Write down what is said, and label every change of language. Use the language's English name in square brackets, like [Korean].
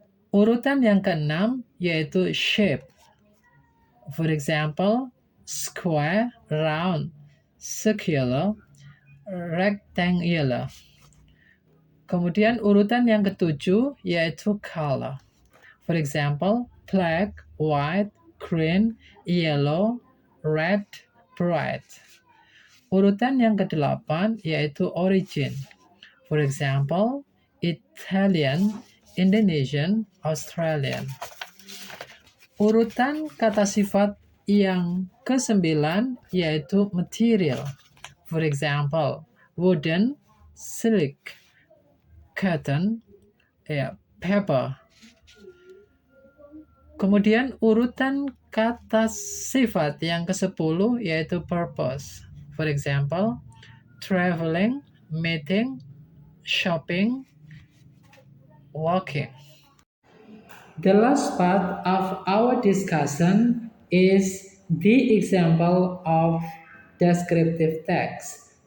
[Indonesian] Urutan yang keenam yaitu [English] shape. For example, square, round, circular, rectangular. [Indonesian] Kemudian urutan yang ketujuh yaitu color. [English] For example, black, white, green, yellow, red, bright. [Indonesian] Urutan yang kedelapan yaitu [English] origin. For example, Italian, Indonesian, Australian. [Indonesian] Urutan kata sifat yang kesembilan yaitu material. [English] For example, wooden, silk, cotton, paper. [Indonesian] Kemudian urutan kata sifat yang ke-10 yaitu purpose. [English] For example, traveling, meeting, shopping, walking. The last part of our discussion is the example of descriptive text.